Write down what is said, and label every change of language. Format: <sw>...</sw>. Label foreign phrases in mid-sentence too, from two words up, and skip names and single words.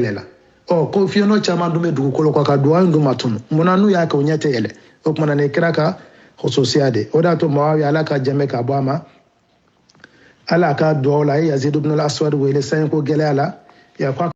<bm>yɛlɛla ko fiyɛnɔ caman dun bɛ dugukolo kan ka duwawu in dun ma tunu munna n'u y'a kɛ o ɲɛ tɛ yɛlɛ o kumana ni kira ka khususiya de o de y'a to Muawiya ala ka jɛmɛ ka bɔ a ma ala ka duwawu la a ye Yazid ibn al-Aswad wele sanko gɛlɛya la</bm>